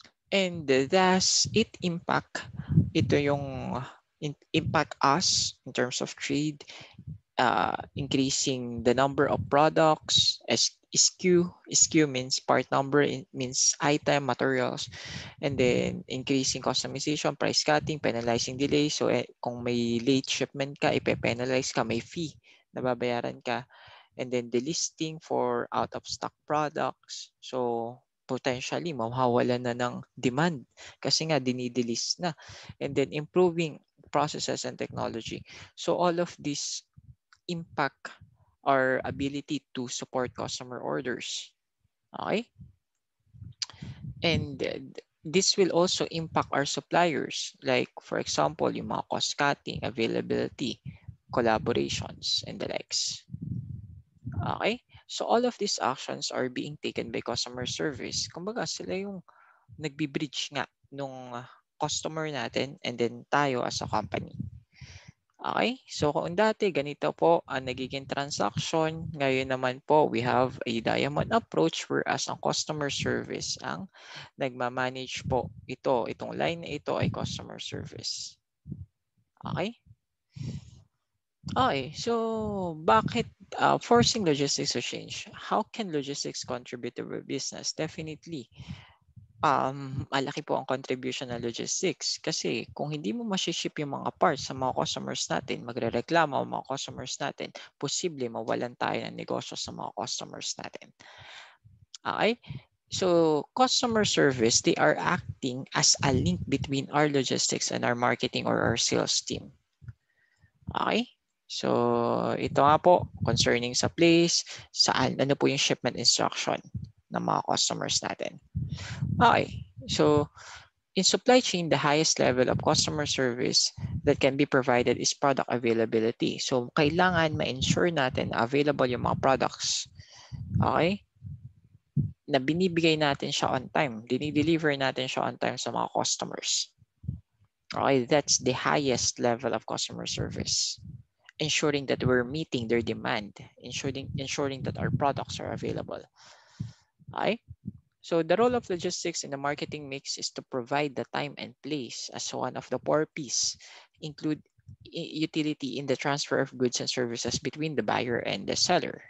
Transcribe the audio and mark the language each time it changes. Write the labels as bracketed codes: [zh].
[en] And thus, [tl] ito yung [en] impact us in terms of trade, increasing the number of products, SKU means part number, means item, materials, and then increasing customization, price cutting, penalizing delay. [tl] So kung may late shipment ka, ipe-penalize ka, may fee na babayaran ka. [en] And then delisting for out of stock products. [tl] So potentially mawawalan na ng demand kasi nga dinidelist na. [en] And then improving processes and technology. So all of this impact our ability to support customer orders. Okay? And this will also impact our suppliers. Like for example, yung mga cost cutting, availability, collaborations, and the likes. Okay? So all of these actions are being taken by customer service. [tl] Kumbaga sila yung nagbi-bridge nga nung customer natin and then tayo as a company. Okay? So kung dati ganito po ang nagiging transaction, ngayon naman po [en] we have a diamond approach [tl] whereas ang customer service ang nagmamanage po itong line na ito ay customer service. Okay? [en] Okay, so [tl] bakit [en] forcing logistics to change? How can logistics contribute to a business? Definitely. [tl] Malaki po ang contribution ng logistics kasi kung hindi mo ma-ship yung mga parts sa mga customers natin, magrereklamo ang mga customers natin, posible mawalan tayo ng negosyo sa mga customers natin. [en] Okay? So, customer service, they are acting as a link between our logistics and our marketing or our sales team. Okay? [tl] So, ito nga po, concerning sa place, saan, ano po yung shipment instruction ng mga customers natin. [en] Okay, so in supply chain, the highest level of customer service that can be provided is product availability. [tl] So, kailangan ma-ensure natin na available yung mga products. Okay? Na binibigay natin siya on time. Dinideliver natin siya on time sa mga customers. [en] Okay, that's the highest level of customer service. Ensuring that we're meeting their demand. Ensuring that our products are available. Okay? So the role of logistics in the marketing mix is to provide the time and place as one of the four P's, include utility in the transfer of goods and services between the buyer and the seller.